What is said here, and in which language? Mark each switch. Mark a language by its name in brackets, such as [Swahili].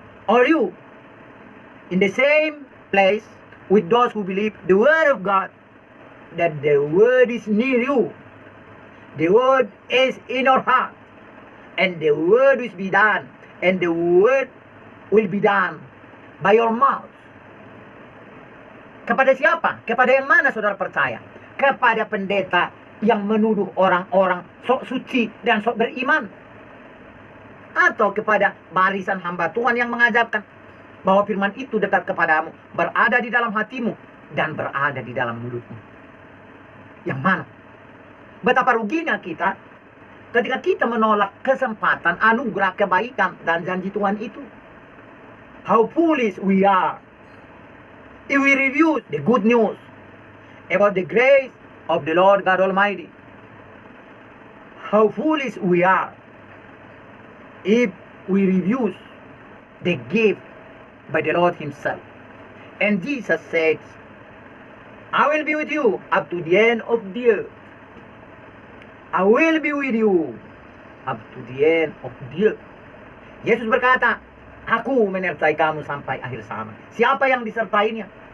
[English] Are you in the same place with those who believe the Word of God, that the Word is near you, the Word is in your heart, and the Word will be done, and the Word will be done by your mouth? [Indonesian] Kepada siapa? Kepada yang mana saudara percaya? Kepada pendeta yang menuduh orang-orang sok suci dan sok beriman? Atau kepada barisan hamba Tuhan yang mengajarkan bahwa firman itu dekat kepadamu, berada di dalam hatimu, dan berada di dalam mulutmu? Yang mana? Betapa ruginya kita ketika kita menolak kesempatan, anugerah, kebaikan, dan janji Tuhan itu. [English] How foolish we are if we review the good news about the grace of the Lord God Almighty. How foolish we are if we refuse the gift by the Lord Himself. And Jesus says, I will be with you up to the end of the earth. I will be with you up to the end of the earth. [Indonesian] Yesus berkata, aku menyertai kamu sampai akhir zaman. Siapa yang disertainya?